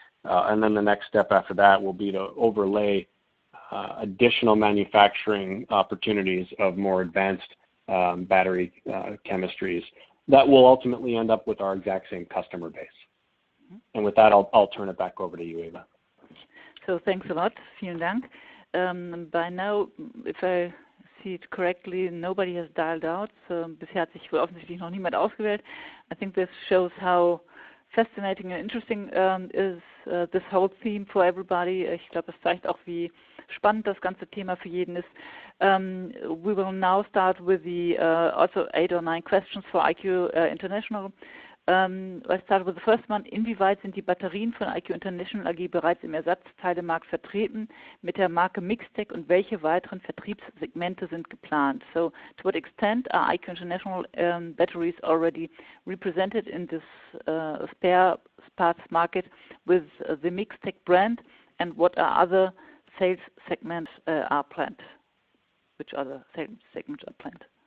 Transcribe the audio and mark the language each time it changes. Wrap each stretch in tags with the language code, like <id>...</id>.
<en>And then the next step after that will be to overlay additional manufacturing opportunities of more advanced battery chemistries that will ultimately end up with our exact same customer base. And with that, I'll turn it back over to you, Eva. So thanks a lot.</en> <de>Vielen Dank.</de> <en>By now, if I see it correctly, nobody has dialed out.</en> <de>Bisher hat sich wohl offensichtlich noch niemand ausgewählt.</de> <en>I think this shows how fascinating and interesting is this whole theme for everybody.</en> <de>Ich glaube, es zeigt auch, wie spannend das ganze Thema für jeden ist.</de> <en>We will now start with the also 8 or 9 questions for IQ International. I start with the first one.</en> <de>Inwieweit sind die Batterien von IQ International AG bereits im Ersatzteilemarkt vertreten mit der Marke Mixtec und welche weiteren Vertriebssegmente sind geplant?</de> <en>So, to what extent are IQ International batteries already represented in this spare parts market with the Mixtec brand, and what are other sales segments are planned? Which other sales segments are planned?</en>